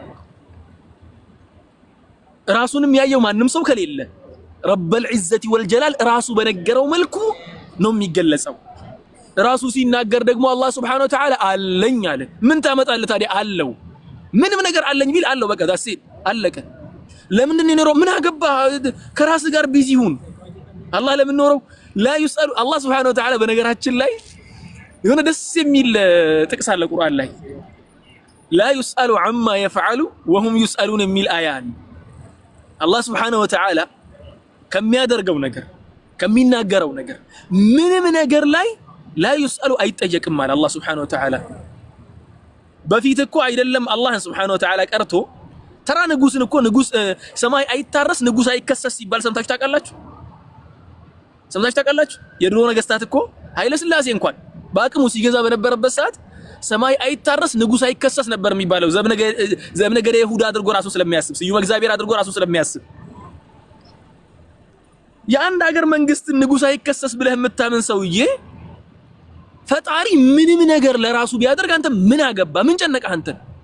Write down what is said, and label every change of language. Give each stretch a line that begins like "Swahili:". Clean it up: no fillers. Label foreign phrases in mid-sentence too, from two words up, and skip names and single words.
Amharic: ራሱንም ያየው ማንንም ሰው ከሌለ
Arabic: رب العزة والجلال
Amharic: ራሱ በነገረው መልኩ ነው የሚገለጸው ራሱ ሲናገር ደግሞ አላህ
Arabic: سبحانه وتعالى
Amharic: አለኝ አለ ምን ታመጣለህ ታዲያ አለው ምንም ነገር አለኝ ቢል አለው በቃ ዳስ አለቀ ለምን እንደነረው ምን አገባ ከራስ ጋር ቢዚ ሁን አላህ ለምን ኖረው
Arabic: لا يسألون
Amharic: አላህ
Arabic: سبحانه وتعالى
Amharic: በነገራችን ላይ የሆነ ደስ የሚል ጥቅስ አለ ቁርአን ላይ
Arabic: لا يسأل عما يفعل وهم يسألون
Amharic: የሚል አያ አላህ
Arabic: سبحانه وتعالى
Amharic: ከሚያደርገው ነገር ከሚናገረው ነገር ምንም ነገር ላይ
Arabic: لا يسأل
Amharic: አይጠየቅም ማለት አላህ
Arabic: سبحانه وتعالى
Amharic: በፊት እኮ አይደለም አላህ
Arabic: سبحانه وتعالى
Amharic: ቀርቶ ተራ ንጉስን እኮ ንጉስ ሰማይ አይታረስ ንጉስ አይከሰስ ሲባል ሰምታችሁ ታውቃላችሁ የድሮ ነገስታት እኮ ኃይለ ሥላሴ እንኳን ባቅሙ ሲገዛ በነበረበት ሰዓት ሰማይ አይታረስ ንጉስ አይከሰስ ነበር የሚባለው ዘብነገደ ይሁዳ አድርጎ ራሱ ስለሚያስብ ስዩም እግዚአብሔር አድርጎ ራሱ ስለሚያስብ የአንድ ሀገር መንግስት ንጉስ አይከሰስ ብለህ የምታምን ሰውዬ ፈጣሪ ምንም ነገር ለራሱ ቢያደርግ አንተ ምን አገባ ምን ጨነቀህ አንተ